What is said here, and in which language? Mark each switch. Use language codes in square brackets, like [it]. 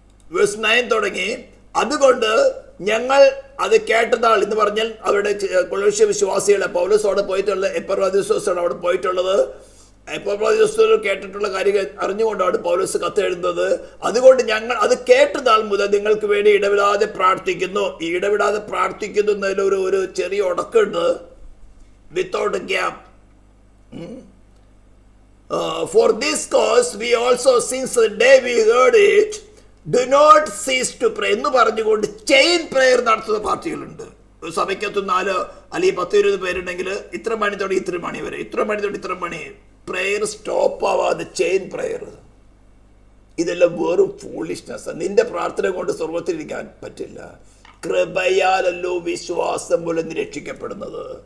[ml] Verse 9 തുടങ്ങി, അതുകൊണ്ട് ഞങ്ങൾ അത് കേട്ടതാൾ എന്ന് പറഞ്ഞാൽ അവരുടെ കൊളോസ്യ വിശ്വാസികളെ, പൗലോസ് അവിടെ പോയിട്ടുള്ള എപ്പഫ്രോദിത്തോസാണ് അവിടെ പോയിട്ടുള്ളത്. എപ്പഫ്രോദിത്തോസ് കേട്ടിട്ടുള്ള കാര്യങ്ങൾ അറിഞ്ഞുകൊണ്ടാണ് പൗലോസ് കത്ത് എഴുതുന്നത്. അതുകൊണ്ട് ഞങ്ങൾ അത് കേട്ടതാൾ മുതൽ നിങ്ങൾക്ക് വേണ്ടി ഇടവിടാതെ പ്രാർത്ഥിക്കുന്നു. ഈ ഇടവിടാതെ പ്രാർത്ഥിക്കുന്നു എന്നതിൽ ഒരു ചെറിയ ഉടക്കുണ്ട്. [en] Without a gap. For this cause we also, since the day we heard it, do not cease to pray [ml] എന്ന് പറഞ്ഞുകൊണ്ട് ചെയിൻ പ്രെയർ നടത്തുന്ന പാർട്ടികളുണ്ട്. സഭയ്ക്കകത്ത് 4 അല്ലെങ്കിൽ 10-20 പേരുണ്ടെങ്കിൽ ഇത്ര മണി തൊട്ട് ഇത്ര മണി വരെ, ഇത്ര മണി തൊട്ട് ഇത്ര മണി പ്രെയർ സ്റ്റോപ്പ് ആവാതെ ചെയിൻ പ്രെയർ. ഇതെല്ലാം വെറും ഫൂളിഷ്നെസ്. നിന്റെ പ്രാർത്ഥന കൊണ്ട് സ്വർഗത്തിലിരിക്കാൻ പറ്റില്ല. കൃപയാലല്ലോ വിശ്വാസം മൂലം രക്ഷിക്കപ്പെടുന്നത്.